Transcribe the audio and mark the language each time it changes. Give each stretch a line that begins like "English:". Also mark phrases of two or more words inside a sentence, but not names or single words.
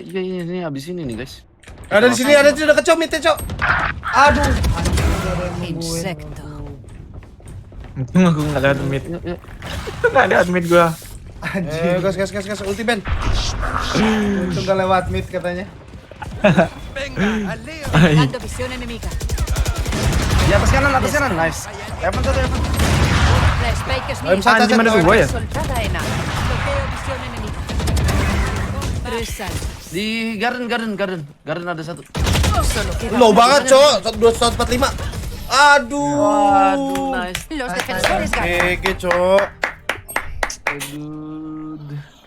Indonesian: Iya, ini habis ini nih, guys. Ada di sini, ada di dekat Cok, mid-nya, Cok. Aduh.
Spanish: Insecto.
Indonesian: Untung aku nggak ada mid. Yuk. Nggak ada mid gua. Gas, ulti Ben. Untung gak lewat mid katanya.
Spanish: Venga, al lío. Dando visión enemiga.
Indonesian: Di atas kanan, nice. Evan satu, Evan.
Spanish: La spike es
Indonesian: Ayo,
Spanish: mía.
Indonesian: satu, Anjing, mana satu. gua ya?
Spanish: Soltada en A. Bloqueo visión enemiga. 3 salvos.
Indonesian: Di garden ada satu.
Spanish: Solo queda
Indonesian: Low
Spanish: una.
Indonesian: banget, Cok. 245. Aduh. Waduh, nice.
Spanish: Los defensores ganan.
Indonesian: Oke, Cok. Aduh.